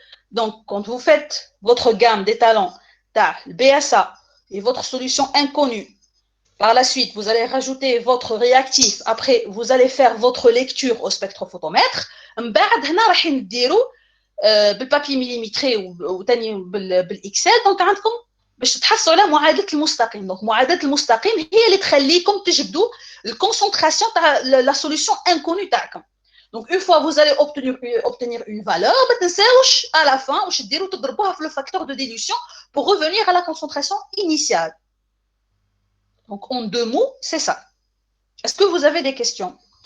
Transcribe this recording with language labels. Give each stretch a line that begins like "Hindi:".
French: Donc quand vous faites votre gamme d'étalons, le BSA et votre solution inconnue, par la suite, vous allez rajouter votre réactif. Après, vous allez faire votre lecture au spectrophotomètre.
Arabic: بعد هنا راح نديروا بالبابي ميليمتري وثاني بالاكسل. دونك عندكم باش تحصلوا على معادله المستقيم. دونك معادله المستقيم هي اللي تخليكم تجبدوا الكونسونطراسيون تاع لا سوليسيون انكوني تاعكم. دونك اون فوا
French: vous allez obtenir une valeur
Arabic: ما تنساوش
French: à la fin
Arabic: واش ديروا تضربوها في
French: le facteur de dilution pour revenir à la concentration initiale. Donc en deux mots, c'est ça. Est-ce que vous avez des questions?